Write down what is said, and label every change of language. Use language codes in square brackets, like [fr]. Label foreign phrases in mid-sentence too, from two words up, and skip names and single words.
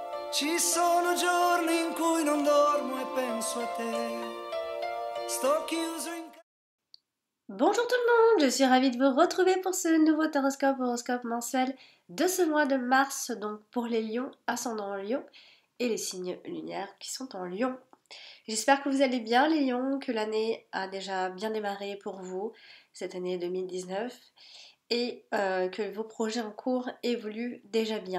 [it] Ci sono giorni in cui non dormo e penso a te. Sto chiuso in casa. [fr] Bonjour tout le monde, je suis ravie de vous retrouver pour ce nouveau horoscope mensuel de ce mois de mars, donc pour les lions, ascendant en lion, et les signes lunaires qui sont en lion. J'espère que vous allez bien les lions, que l'année a déjà bien démarré pour vous, cette année 2019, et que vos projets en cours évoluent déjà bien.